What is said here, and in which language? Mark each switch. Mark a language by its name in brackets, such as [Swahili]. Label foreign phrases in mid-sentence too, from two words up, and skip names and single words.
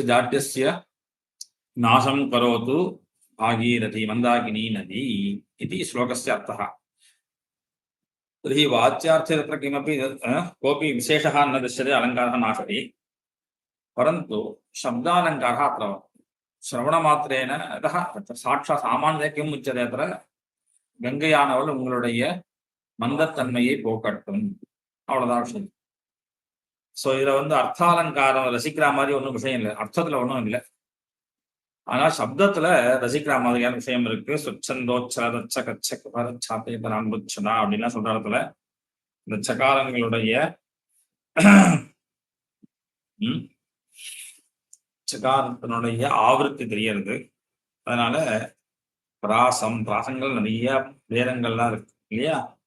[Sanskrit] जाड्यस्य नाशं करोतु भागीरथी मंदाकिनी नदी इति श्लोकस्य अर्थः तर्हि वाच्यार्थे तत्र किमपि कोऽपि विशेषः न दृश्यते अलङ्कारः नास्ति परन्तु शब्दालङ्कारः अत्र श्रवणमात्रेण अतः साक्षात् सामान्यतया किम् उच्यते अत्र गङ्गैयानवள் [Tamil] உங்களுடைய மந்தத்தன்மையை போக்கட்டும் அவ்வளவுதான் விஷயம் ஸோ இதில் வந்து அர்த்தாலங்காரம் ரசிக்கிற மாதிரி ஒன்றும் விஷயம் இல்லை அர்த்தத்தில் ஒன்றும் இல்லை ஆனால் சப்தத்தில் ரசிக்கிற மாதிரியான விஷயம் இருக்கு [Sanskrit] सोच्चन्तोच्चरतच्च कच्च कुपरच्चात्तेतराम्बुच्चता [Tamil] அப்படின்லாம் சொல்ற இடத்துல இந்த சகாரங்களுடைய சகாரத்தினுடைய ஆவருத்தி தெரியறது அதனால பிராசங்கள் நிறைய வேதங்கள்லாம் இருக்கு இல்லையா